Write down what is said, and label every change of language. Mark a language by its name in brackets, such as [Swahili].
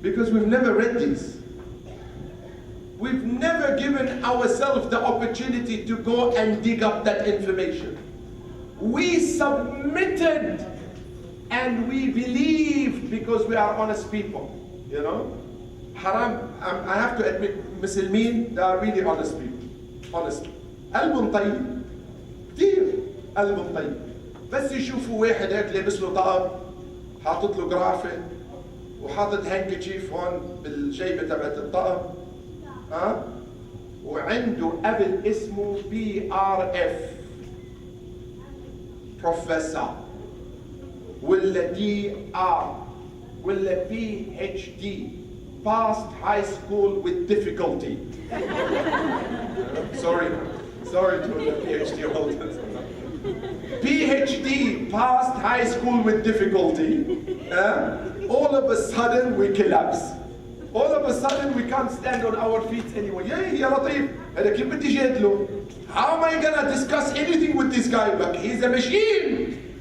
[English] Because we've never read this. We've never given ourselves the opportunity to go and dig up that information. We submitted and we believed because we are honest people, you know? Haram, I have to admit, Muslimin, they are really honest people, honest. [Arabic] قلبهم طيب, كثير قلبهم طيب. بس يشوفوا واحد هيك لابس له طقم، حاطط له جرافة، وحاطط هانكتشيف هون بالجيبة تبعت الطقم، ها؟ وعنده قبل اسمه PRF Professor ولا DR ولا PhD [English] Passed high school with difficulty. Sorry to the PhD holders. PhD, passed high school with difficulty. All of a sudden we collapse. All of a sudden we can't stand on our feet anymore. [Arabic] يا لطيف, هذا كيف بدي جادله? [English] How am I gonna discuss anything with this guy? But he's a machine.